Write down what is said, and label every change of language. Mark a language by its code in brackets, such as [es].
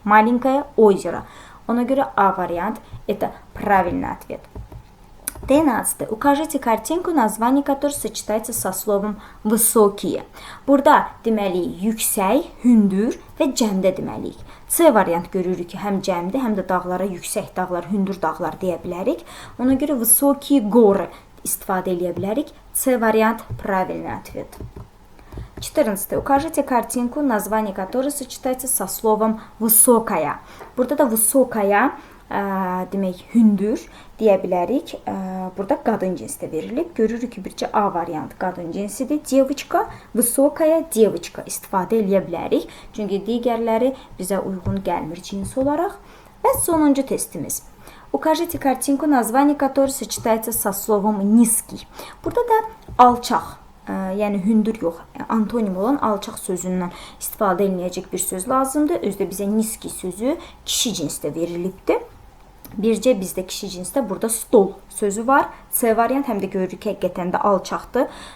[ru] Маленькое озеро. Ona görə A variant это правильный ответ. 13. Укажите картинку, название которой сочетается со словом высокие. [az] Burada deməliyik yüksək, hündür və cəmdə deməliyik. C variant görürük ki, həm cəmdə, həm də dağlara yüksək dağlar, hündür dağlar deyə bilərik. Ona görə высокие горы istifadə edə bilərik. C variant правильный ответ. 14. [ru] Укажите картинку, название которой сочетается со словом высокая. [az] Burada da высокая demək hündür deyə bilərik. Burada qadın cinsdə verilib. Görürük ki, bircə A variantı qadın cinsidir. Девочка, высокая девочка istifadə edə bilərik. Çünki digərləri bizə uyğun gəlmir cins olaraq. Və sonuncu testimiz. [ru] Укажите картинку, название которой сочетается со словом низкий. [az] Burada da alçaq, yəni hündür yox, antonim olan alçaq sözündən istifadə ediləcək bir söz lazımdır. Özdə bizə nizki sözü kişi cinsdə verilibdir. Bircə bizdə kişi cinsdə burada stol sözü var. C variant həm də görürük ki, həqiqətən də alçaqdır.